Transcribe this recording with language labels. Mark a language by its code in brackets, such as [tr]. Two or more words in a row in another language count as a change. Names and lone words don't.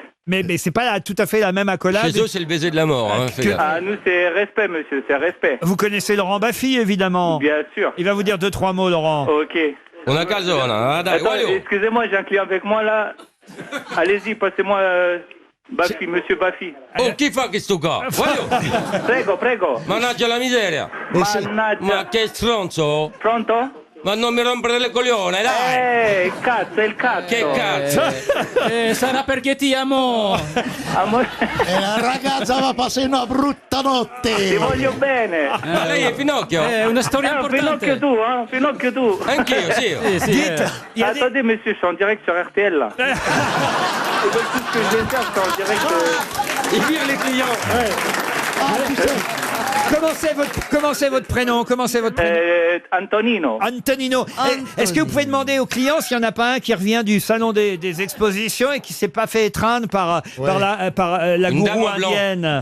[fr] Mais c'est pas tout à fait la même accolade. Chez eux, c'est le baiser de la mort. Hein, fais gaffe. Ah, nous, c'est respect, monsieur, c'est respect. Vous connaissez Laurent Baffy, évidemment. Bien sûr. Il va vous dire 2-3 mots, Laurent. Ok. On a calzone. Dai, Attends, [it] voglio. [fr] excusez-moi, j'ai un client avec moi là. Allez-y, passez-moi Baffy, monsieur Baffy. [it] Oh, chi fa questo qua? Voglio. Prego. Mannaggia la miseria. Mannaggia. Ma che stronzo? Pronto? Ma non mi rompere le coglione, dai! Cazzo, è il cazzo! Che cazzo? Sarà perché ti amo! E la ragazza va a passare una brutta notte. Ti voglio bene! Ma lei è Pinocchio? È una storia importante! Pinocchio tu! Anch'io, sì! [fr] Attendez, monsieur, je suis en direct sur RTL là. Tout ce que je viens de faire, c'est en direct. Il vire les clients! Comment c'est votre prénom? Antonino. Antonino. Est-ce que vous pouvez demander aux clients s'il n'y en a pas un qui revient du salon des expositions et qui s'est pas fait étreindre par la gourou indienne?